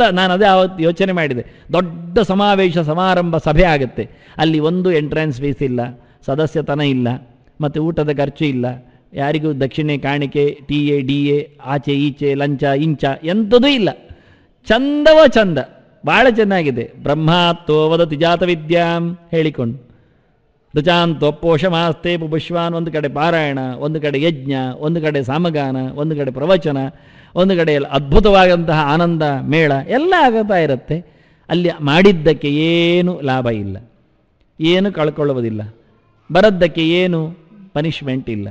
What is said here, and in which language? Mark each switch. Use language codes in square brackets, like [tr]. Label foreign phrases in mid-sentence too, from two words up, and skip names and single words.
[kn] ನಾನು ಅದೇ ಆವತ್ತು ಯೋಚನೆ ಮಾಡಿದೆ. ದೊಡ್ಡ ಸಮಾವೇಶ ಸಮಾರಂಭ ಸಭೆ ಆಗುತ್ತೆ. ಅಲ್ಲಿ ಒಂದು [en] entrance fees [kn] ಇಲ್ಲ, ಸದಸ್ಯತನ ಇಲ್ಲ, ಮತ್ತು ಊಟದ ಖರ್ಚು ಇಲ್ಲ, ಯಾರಿಗೂ ದಕ್ಷಿಣೆ ಕಾಣಿಕೆ ಟಿ ಎ ಡಿ ಎ ಆಚೆ ಈಚೆ ಲಂಚ ಇಂಚ ಎಂಥದೂ ಇಲ್ಲ. ಚಂದವ ಚಂದ, ಭಾಳ ಚೆನ್ನಾಗಿದೆ. [sa] ಬ್ರಹ್ಮಾತ್ತೋ ವದತಿ ಜಾತ ವಿದ್ಯಾಂ [kn] ಹೇಳಿಕೊಂಡು, [sa] ಋಚಾಂತೋಪೋಷಮಾಸ್ತೆ ಪುಷ್ವಾನ್, [kn] ಒಂದು ಕಡೆ ಪಾರಾಯಣ, ಒಂದು ಕಡೆ ಯಜ್ಞ, ಒಂದು ಕಡೆ ಸಾಮಗಾನ, ಒಂದು ಕಡೆ ಪ್ರವಚನ, ಒಂದು ಕಡೆ ಅದ್ಭುತವಾದಂತಹ ಆನಂದ ಮೇಳ ಎಲ್ಲ ಆಗುತ್ತಾ ಇರುತ್ತೆ. ಅಲ್ಲಿ ಮಾಡಿದ್ದಕ್ಕೆ ಏನು ಲಾಭ ಇಲ್ಲ, ಏನು ಕಳ್ಕೊಳ್ಳುವುದಿಲ್ಲ, ಬರದ್ದಕ್ಕೆ ಏನು ಪನಿಷ್ಮೆಂಟ್ ಇಲ್ಲ.